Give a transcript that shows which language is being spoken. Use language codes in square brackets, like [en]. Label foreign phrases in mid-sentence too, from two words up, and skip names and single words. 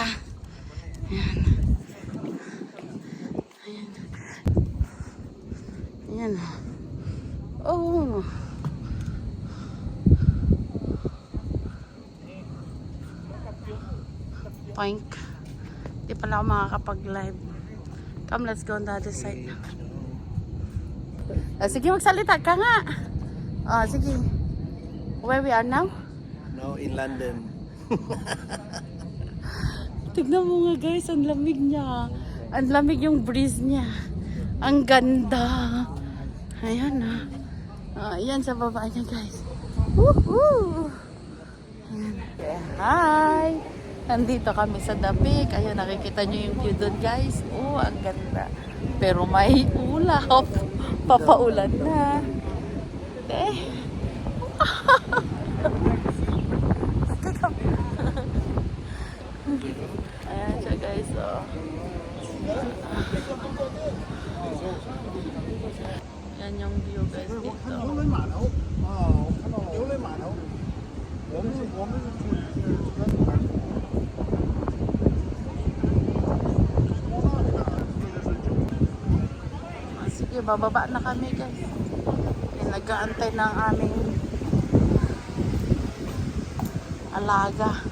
[tl] Ayan. Ayan. Ayan. Oh. Poink. Di pala ako makakapag-live. [en] Come, let's go on the other side. [tl] Sige, magsalita ka nga. Sige. [en] Where we are now? Now in London. [tl] Tignan mo nga, guys, ang lamig niya. Ang lamig yung breeze niya. Ang ganda. Ayan, ayan sa baba niya, guys. Woohoo! Ayan. Hi! Nandito kami sa The Peak. Ayun, nakikita nyo yung view doon, guys. Oh, ang ganda. Pero may ulap. Papaulan na. Ayan siya, guys. Oh. Yan Yan yung view guys dito. [zh] 游轮码头啊，我看到了游轮码头。我们是住 [tl] Sige, bababa na kami guys. Nag-aantay ng aming alaga.